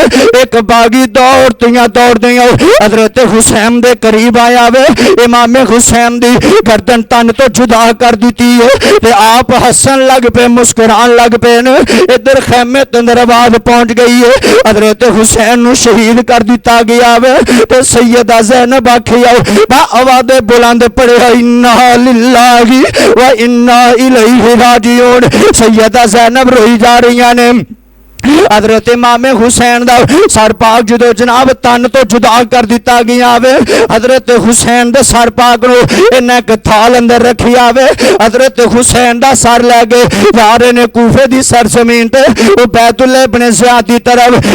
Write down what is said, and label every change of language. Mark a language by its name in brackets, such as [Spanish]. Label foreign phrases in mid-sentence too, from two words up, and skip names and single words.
[Punjabi] ਇੱਕ ਬਾਗ਼ੀ ਦੌੜਦਿਆਂ ਹਜ਼ਰਤ ਹੁਸੈਨ ਦੇ ਕਰੀਬ ਆਇਆ ਵੇ, ਇਮਾਮ ਹੁਸੈਨ ਦੀ ਗਰਦਨ ਤਨ ਤੋਂ ਜੁਦਾ ਕਰ ਦਿੱਤੀ ਹੈ, ਤੇ ਆਪ ਹੱਸਣ ਲੱਗ ਪਏ, ਮੁਸਕੁਰਾਣ ਲੱਗ ਪਏ ਨੇ। ਇੱਧਰ ਖ਼ੈਮੇ ਤੇ ਅੰਦਰ ਆਵਾਜ਼ ਪਹੁੰਚ ਗਈ ਹੈ, ਹਜ਼ਰਤ ਹੁਸੈਨ ਨੂੰ ਸ਼ਹੀਦ ਕਰ ਦਿੱਤਾ ਗਿਆ ਵੇ। ਤੇ ਸੱਯਦਾ ਜ਼ੈਨਬ ਆਖਿਆ ਬਾ ਆਵਾਜ਼ ਬੁਲੰਦ ਪੜ੍ਹੇ, [Arabic] إنا لله وإنا إليه راجعون. [Punjabi] ਸੱਯਦਾ ਜ਼ੈਨਬ ਰੋਈ ਜਾ ਰਹੀ ਨੇ। ਹਜ਼ਰਤ ਇਮਾਮ ਹੁਸੈਨ ਦਾ ਸਰ ਪਾਕ ਜੋ ਜਨਾਬ ਤਨ ਤੋਂ ਜੁਦਾ ਕਰ ਦਿੱਤਾ ਗਿਆ ਵੇ, ਹਜ਼ਰਤ ਹੁਸੈਨ ਦੇ ਸਰ ਪਾਕ ਨੂੰ ਇਨ੍ਹਾਂ ਇੱਕ ਥਾਲ ਅੰਦਰ ਰੱਖੀ ਆਵੇ। ਹਜ਼ਰਤ ਹੁਸੈਨ ਦਾ ਸਰ ਲੈ ਗਏ ਜਾ ਰਹੇ ਨੇ ਕੂਫ਼ੇ ਦੀ ਸਰਜ਼ਮੀਨ ਤੇ, ਵੋ ਬੈਤੁੱਲਾਹ ਇਬਨ ਜ਼ਿਆਦ ਦੀ ਤਰਫ਼।